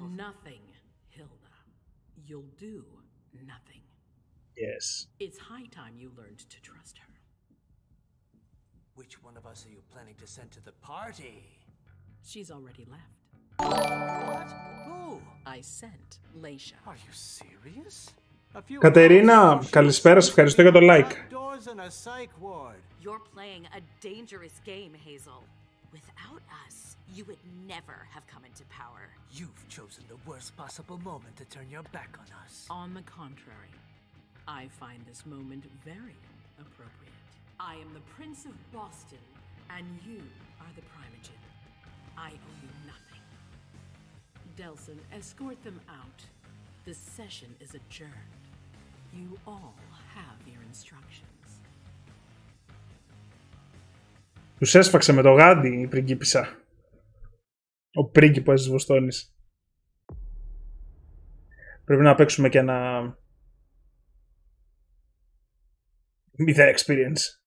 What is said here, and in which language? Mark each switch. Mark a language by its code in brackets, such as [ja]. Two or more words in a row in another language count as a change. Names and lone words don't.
[en] Nothing, Hilda. You'll do nothing. Yes. It's high time you learned to trust her. Which one of us are you planning to send to the party? She's already left. What? Who? I sent Leisha. Are you serious? [el] Κατερίνα, καλησπέρα, σε ευχαριστώ για το like. [en] You're playing a dangerous game, Hazel. Without us, you would never have come into power. You've chosen the worst possible moment to turn your back on us. On the contrary, I find this moment very appropriate. I am the Prince of Boston, and you are the Primogen. I owe you nothing. Delson, escort them out. The session is adjourned. You all have your instructions. [el] Τους έσφαξε με το γάντι η πριγκίπισσα. Ο πρίγκιπας της Βοστώνης. Πρέπει να παίξουμε και ένα... [en] Mythic experience.